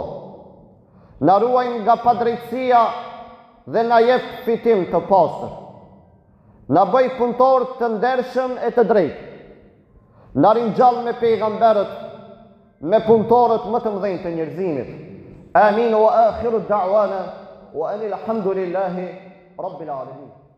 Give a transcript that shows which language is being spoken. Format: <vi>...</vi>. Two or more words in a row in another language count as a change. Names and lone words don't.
<sq>Na ruaj nga padrejtësia dhe na jep fitim të pastër. Na bëj punëtor të ndershëm e të drejtë. Na ringjall me pejgamberët, me punëtorët më të mëdhenj të njerëzimit.</sq> <ar>آمين وآخر دعوانا أن الحمد لله رب العالمين.</ar>